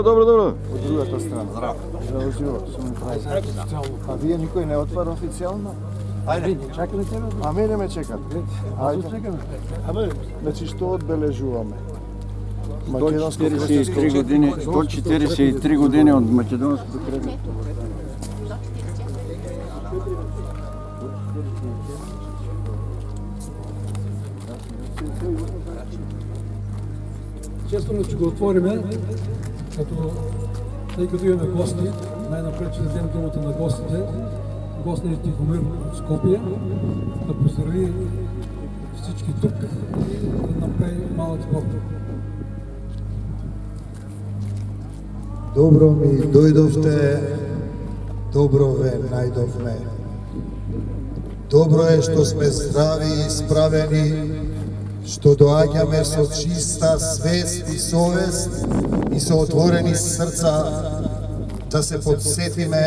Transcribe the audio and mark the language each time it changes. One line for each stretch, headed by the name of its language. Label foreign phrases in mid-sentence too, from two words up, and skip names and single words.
Macedonian: Од другата страна. Здраво. Здраво живо. А вие никој не отвара официјално? Ајде, чакаме тебе. А мене ме чекат. Ајде. Чекаме. Значи што одбележуваме? 143 години, 143 години од македонското кралство.
Bulgarian: Честно че го отвориме, тъй като имаме гости, най-напред ще дадем думата на гостите. Гостният е Тихомир от Скопие, да поздрави всички тук, да направи малък спорт.
Macedonian: Добро ми дојдовте, добро ве најдовме. Добро е што сме здрави и справени, што доаѓаме со чиста свест и совест и со отворени срца да се подсетиме